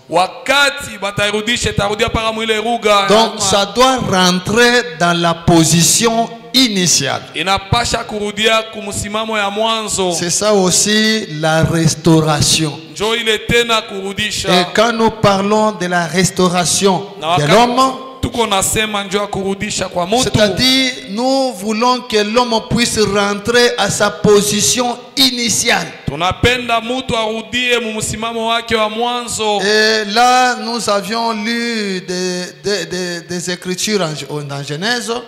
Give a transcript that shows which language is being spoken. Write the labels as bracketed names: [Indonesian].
[Swahili] Wakati batairudisha itarudia para mwile lugha. [French] Donc ça doit rentrer dans la position initiale. [Swahili] Inapasha kurudia kumsimamo ya mwanzo. [French] C'est ça aussi la restauration. [Swahili] Njo ile tena kurudisha. [French] Et quand nous parlons de la restauration [Swahili] Na [French] de [Swahili] wakati [French] l'homme, [Swahili] tuko nasema njo ya kurudisha kwa mtu. [French] c'est-à-dire nous voulons que l'homme puisse rentrer à sa position initiale. [Swahili] Tunapenda mtu arudie mumsimamo wake wa mwanzo. [French] Et là, nous avions lu des écritures dans Genèse.